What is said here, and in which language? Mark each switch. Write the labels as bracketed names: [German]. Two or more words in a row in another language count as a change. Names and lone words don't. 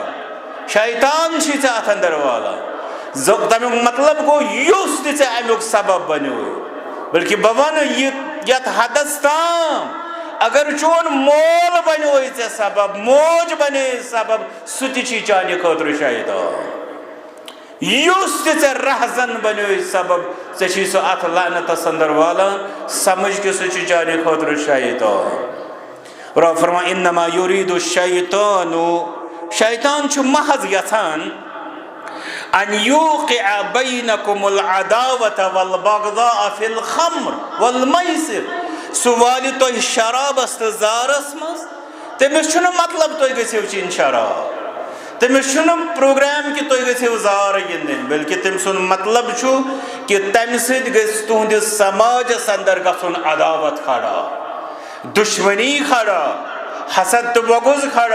[Kashmiri] شیطان چھُے ژےٚ اتھ اندر والان. تمیُک مطلب گوٚو یُس تہِ ژےٚ امیُک سبب بنیوے, بلکہ بہٕ ونہٕ یہِ یتھ حدس تام, اگر چون مول بنیوے ژےٚ سبب, موج بنے سبب, سُہ تہِ چھُے چانہِ خٲطرٕ شیطان. یُس تہِ ژےٚ رہزن بنیوے سبب, ژےٚ چھُے سُہ اتھ لعنتس اندر والان, سمجھ کہِ سُہ چھُ چانہِ خٲطرٕ شیطان. رب فرماو [Arabic] انما یُریٖدُ الشیطانُ, [Kashmiri] شیطان چھُ محض یژھان [Arabic] ان یوقع بینکم العداوة والبغضاء فی الخمر والمیسر, [Kashmiri] سُہ والہِ تۄہہِ شرابس تہٕ زارس منٛز. تٔمِس چھُنہٕ مطلب تُہۍ گٔژھِو چیٚنۍ شراب, تٔمِس چھُنہٕ پروگرام کہِ تُہۍ گٔژھِو زارٕ گِنٛدٕنۍ, بلکہِ تٔمۍ سُنٛد مطلب چھُ کہِ تمہِ سۭتۍ گژھِ تُہنٛدِس سماجس اندر گژھُن عداوت کھڑا, دُشمنی کھڑا, حسد تہٕ بغض کھڑا.